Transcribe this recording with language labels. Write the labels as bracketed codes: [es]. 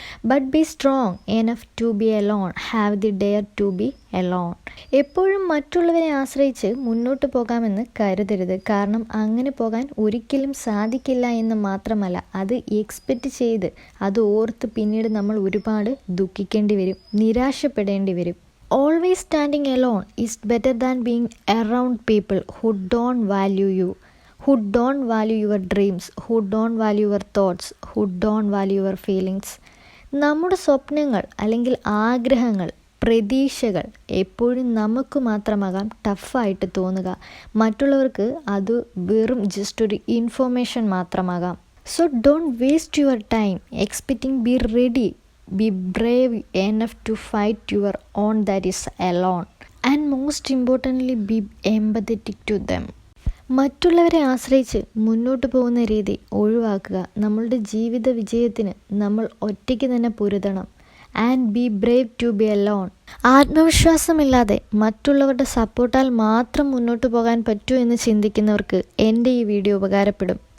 [en] But be strong enough to be alone. Have the dare to be alone. [ml] എപ്പോഴും മറ്റുള്ളവരെ ആശ്രയിച്ച് മുന്നോട്ട് പോകാമെന്ന് കരുതരുത്. കാരണം അങ്ങനെ പോകാൻ ഒരിക്കലും സാധിക്കില്ല എന്ന് മാത്രമല്ല, അത് എക്സ്പെക്റ്റ് ചെയ്ത് അത് ഓർത്ത് പിന്നീട് നമ്മൾ ഒരുപാട് ദുഃഖിക്കേണ്ടി വരും, നിരാശപ്പെടേണ്ടി വരും. [en] Always standing alone is better than being around people who don't value you, who don't value your dreams, who don't value your thoughts, who don't value your feelings. [ml] നമ്മുടെ സ്വപ്നങ്ങൾ അല്ലെങ്കിൽ ആഗ്രഹങ്ങൾ, പ്രതീക്ഷകൾ എപ്പോഴും നമുക്ക് മാത്രമാകാം ടഫായിട്ട് തോന്നുക. മറ്റുള്ളവർക്ക് അത് വെറും ജസ്റ്റ് ഒരു information മാത്രമാകാം. [en] So don't waste your time expecting. Be ready. Be brave enough to fight your own that is alone. And most importantly, be empathetic to them. [ml] മറ്റുള്ളവരെ ആശ്രയിച്ച് മുന്നോട്ട് പോകുന്ന രീതി ഒഴിവാക്കുക. നമ്മളുടെ ജീവിത വിജയത്തിന് നമ്മൾ ഒറ്റയ്ക്ക് തന്നെ പൊരുതണം. [en] And be brave to be alone. [ml] ആത്മവിശ്വാസമില്ലാതെ മറ്റുള്ളവരുടെ സപ്പോർട്ടാൽ മാത്രം മുന്നോട്ട് പോകാൻ പറ്റൂ എന്ന് ചിന്തിക്കുന്നവർക്ക് എൻ്റെ ഈ വീഡിയോ ഉപകാരപ്പെടും.